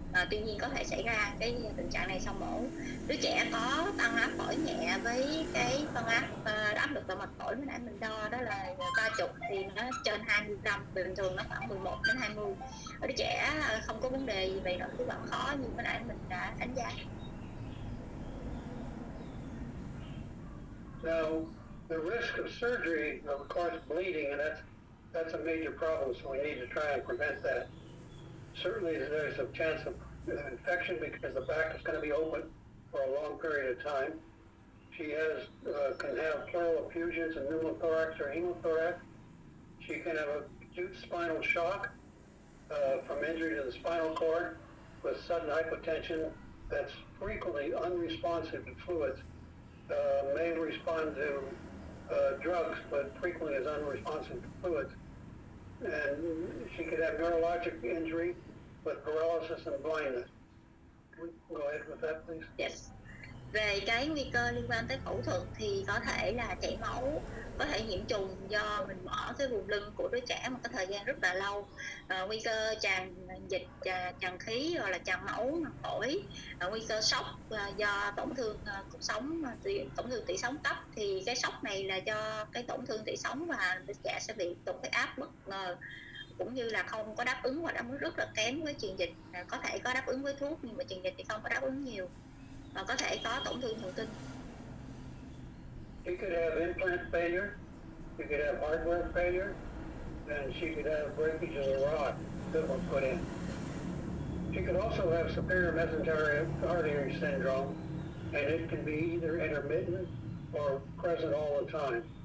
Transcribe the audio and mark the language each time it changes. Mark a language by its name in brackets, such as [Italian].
[Vietnamese] Tuy nhiên có thể xảy ra cái tình trạng này sau mổ. Đứa trẻ có tăng áp phổi nhẹ với cái phân áp lực động mạch phổi lúc nãy mình đo đó là 30 thì nó trên 20 gram, bình thường nó khoảng 11 đến 20. Ở đứa trẻ không có vấn đề gì về nội khí quản khó như cái nãy mình đã đánh giá. [English] Now, the risk of surgery, of course, bleeding, and that's a major problem, so we need to try and prevent that. Certainly, there's a chance of infection because the back is going to be open for a long period of time. She can have pleural effusions and pneumothorax or hemothorax. She can have acute spinal shock from injury to the spinal cord with sudden hypotension that's frequently unresponsive to fluids. May respond to drugs, but frequently is unresponsive to fluids. And she could have neurologic injury with paralysis and blindness. Go ahead with that, please. Yes. [Vietnamese] Về cái nguy cơ liên quan tới phẫu thuật thì có thể là chảy máu, có thể nhiễm trùng do mình mở cái vùng lưng của đứa trẻ một cái thời gian rất là lâu, nguy cơ tràn dịch, tràn khí hoặc là tràn máu màng phổi, nguy cơ sốc do tổn thương cột sống, tổn thương tủy sống cấp. Thì cái sốc này là do cái tổn thương tủy sống và đứa trẻ sẽ bị tụt huyết áp bất ngờ, cũng như là không có đáp ứng hoặc đáp ứng rất là kém với truyền dịch. Có thể có đáp ứng với thuốc nhưng mà truyền dịch thì không có đáp ứng nhiều, có thể có tổn thương thần kinh. [English] She could have implant failure, she could have hardware failure, and she could have breakage of the rod that was put in. She could also have superior mesenteric artery syndrome, and it can be either intermittent or present all the time.